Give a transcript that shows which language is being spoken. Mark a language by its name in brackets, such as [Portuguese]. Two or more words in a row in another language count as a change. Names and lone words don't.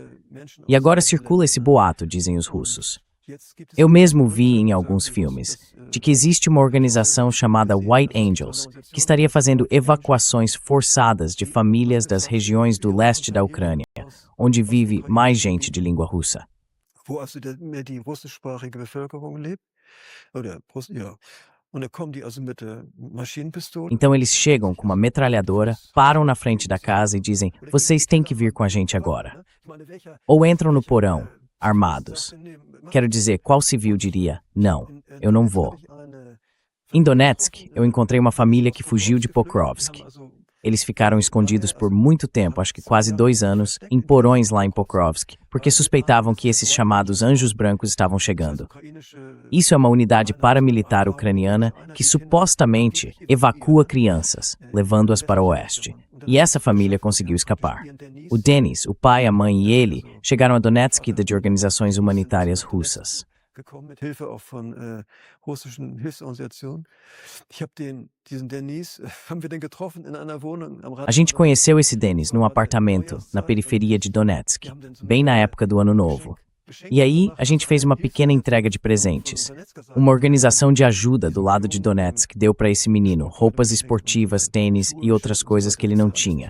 [Portuguese] E agora circula esse boato, dizem os russos. Eu mesmo vi em alguns filmes de que existe uma organização chamada White Angels, que estaria fazendo evacuações forçadas de famílias das regiões do leste da Ucrânia, onde vive mais gente de língua russa. [German] Wo also mehr die russischsprachige Bevölkerung lebt. Oder ja. Und da kommen die also mit Maschinenpistolen. [Portuguese] Então eles chegam com uma metralhadora, param na frente da casa e dizem, vocês têm que vir com a gente agora. Ou entram no porão, armados. Quero dizer, qual civil diria, não, eu não vou. Em Donetsk, eu encontrei uma família que fugiu de Pokrovsk. Eles ficaram escondidos por muito tempo, acho que quase 2 anos, em porões lá em Pokrovsk, porque suspeitavam que esses chamados anjos brancos estavam chegando. Isso é uma unidade paramilitar ucraniana que supostamente evacua crianças, levando-as para o oeste. E essa família conseguiu escapar. O Denis, o pai, a mãe e ele chegaram a Donetsk de organizações humanitárias russas. [German] Gekommen mit Hilfe auch von russischen Hilfsorganisationen. Ich habe diesen Denis, haben wir den getroffen in einer Wohnung am Rand. [Portuguese] A gente conheceu esse Denis num apartamento na periferia de Donetsk, bem na época do Ano Novo. E aí, a gente fez uma pequena entrega de presentes. Uma organização de ajuda do lado de Donetsk deu para esse menino roupas esportivas, tênis e outras coisas que ele não tinha.